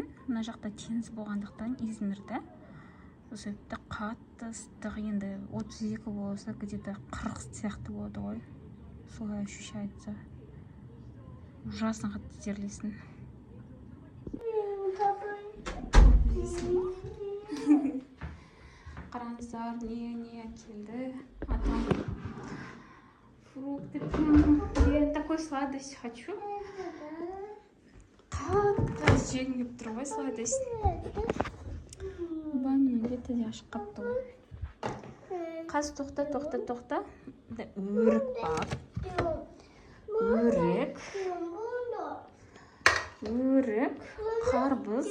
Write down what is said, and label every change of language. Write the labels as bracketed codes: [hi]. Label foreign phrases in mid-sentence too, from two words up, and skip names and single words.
[kk] Мына жақта теңіз болғандықтан Измирде. Сол себепті қатты ыстық, енді 32 болса, где-то 40 сияқты болады ғой. Солай ощущается. Ужасно қатты терлейсің. Қараңыздар, не келді. [ru] Атам фрукты прямо. Я такой сладость хочу. [kk] Қатты жегім келіп тұр ғой сладость. Баймын беті де ашық қапты ғой. Қаз тоқта. Өрік бар. Өрік, қарбыз.